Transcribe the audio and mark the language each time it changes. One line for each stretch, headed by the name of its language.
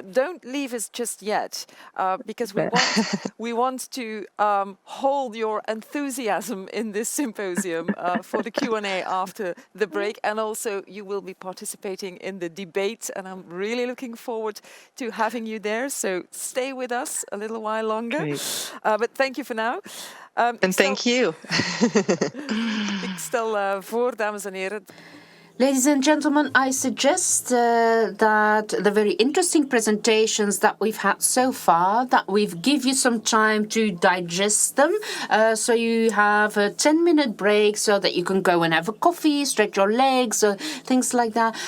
English: Don't leave us just yet, because we want to hold your enthusiasm in this symposium for the Q&A after the break, and also you will be participating in the debate, and I'm really looking forward to having you there. So stay with us a little while longer. But thank you for now. And thank you.
Dutch: Ik stel voor, dames en heren.
English: Ladies and gentlemen, I suggest that the very interesting presentations that we've had so far, that we've give you some time to digest them. So you have a 10-minute break so that you can go and have a coffee, stretch your legs, things like that.